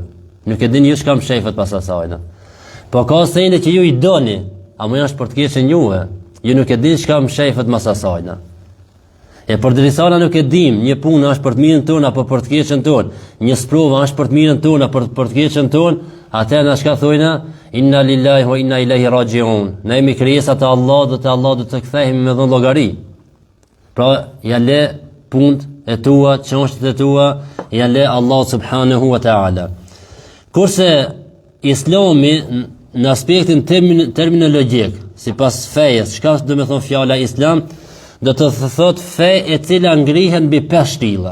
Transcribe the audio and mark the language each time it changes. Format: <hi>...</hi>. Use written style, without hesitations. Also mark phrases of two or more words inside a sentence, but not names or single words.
<sq>Nuk e dini ju çka mshefet pas asajna. Po ka sene që ju I doni, ama është për të keqen juve. Ju nuk e dini çka mshefet mas asajna. E përderisa na nuk e dim, një punë është për të mirën tonë apo për të keqen tonë, një sprova është për të mirën tonë apo për të keqen tonë, atëherë na çka thojna?</sq> <ar>إنا لله وإنا إليه راجعون.</ar> <sq>Ne jemi krijesa të Allahut dhe te Allahu do të kthehemi me dhon llogari. Pra ja le punët e tua, çështjet e tua, ja le Allah</sq> <ar>سبحانه وتعالى.</ar> <sq>Kurse Islami në aspektin terminologjik, sipas fejes, çka do të thonë fjala Islam, do të thotë fe e cila ngrihet mbi 5 shtilla.</sq>